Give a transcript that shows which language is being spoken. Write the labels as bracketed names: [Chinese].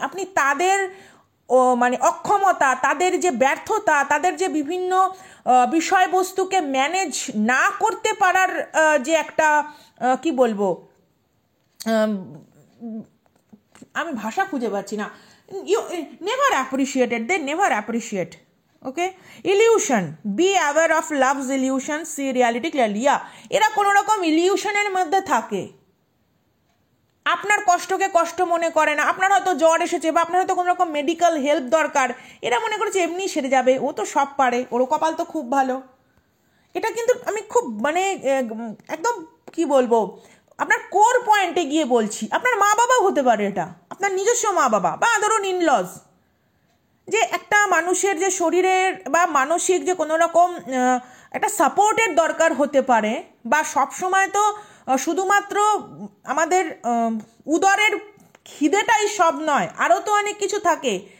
[Bangla] আপনি তাদের মানে অক্ষমতা, তাদের যে ব্যর্থতা, তাদের যে বিভিন্ন বিষয়বস্তুকে ম্যানেজ না করতে পারার যে একটা কি বলবো, আমি ভাষা খুঁজে পাচ্ছি না, [English] you never appreciated, they never appreciate. Okay, illusion, be aware of love's illusion, see reality clearly. [Bangla] এরা কোনো রকম ইলিউশনের মধ্যে থাকে, আপনার কষ্টকে কষ্ট মনে করে না। আপনার হয়তো জ্বর এসেছে বা আপনার হয়তো কোনো রকম মেডিকেল হেল্প দরকার, এরা মনে করছে এমনি সেরে যাবে, ও তো সব পারে, ওরও কপাল তো খুব ভালো। এটা কিন্তু আমি খুব মানে একদম কি বলবো, আপনার কোর পয়েন্টে গিয়ে বলছি, আপনার মা বাবাও হতে পারে, এটা আপনার নিজস্ব মা বাবা বা ধরুন ইনলজ, যে একটা মানুষের যে শরীরের বা মানসিক যে কোনো রকম একটা সাপোর্টের দরকার হতে পারে, বা সবসময় তো শুধুমাত্র আমাদের উদরের খিদেটাই সব নয়, আরও তো অনেক কিছু থাকে।